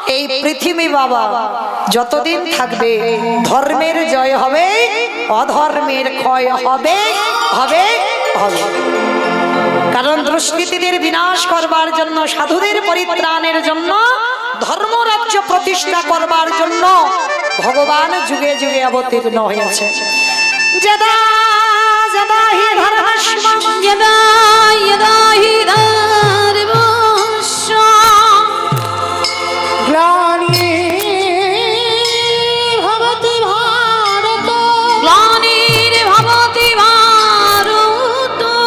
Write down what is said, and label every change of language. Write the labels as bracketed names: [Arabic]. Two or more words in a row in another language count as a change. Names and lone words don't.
[Bangla] এই পৃথিবী বাবা যতদিন থাকবে ধর্মের জয় হবে, অধর্মের ক্ষয় হবে হবে হবে। কারণ দুষ্কৃতীদের বিনাশ করবার জন্য, সাধুদের পরিত্রাণের জন্য, ধর্মরাজ্য প্রতিষ্ঠা করবার জন্য ভগবান যুগে যুগে অবতীর্ণ হয়েছে। [Sanskrit] যদা যদা হি ধর্মস্য यदा यदा हि धर्मस्य ग्लानिर्भवति भारत ग्लानिर्भवति भारत